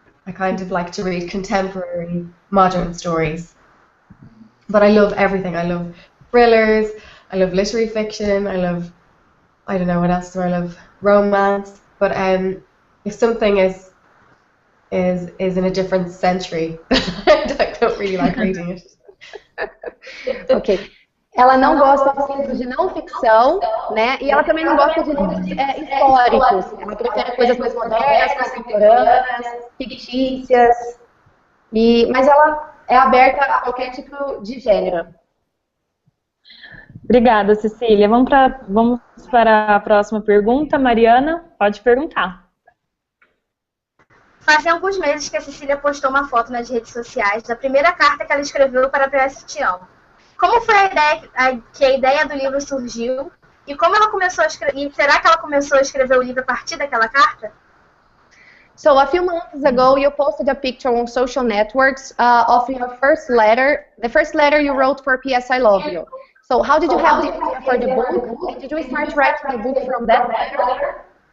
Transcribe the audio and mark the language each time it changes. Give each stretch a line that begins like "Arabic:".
English: I kind of like to read contemporary, modern stories. But I love everything. I love thrillers. I love literary fiction. I don't know what else do I love, romance. But if something is in a different century, I don't really like reading it. Ok.
Portuguese: Ela não gosta de livros de não ficção, né? E ela também não gosta de livros históricos. Ela prefere coisas mais modernas, contemporâneas, fictícias. Mas ela é aberta a qualquer tipo de gênero. Obrigada, Cecília. Vamos para a próxima pergunta. Mariana, pode perguntar. Fazem alguns meses que a Cecília postou uma foto nas redes sociais da primeira carta que ela escreveu para a PS Te Amo. Como foi que a ideia do livro surgiu? E como ela começou a escrever? E será que ela começou a escrever o livro a partir daquela carta?
English: So a few months ago, you posted a picture on social networks of your first letter, the first letter you wrote for P.S. I Love You. So how did you have the idea for the book? And did you start writing the book from that letter?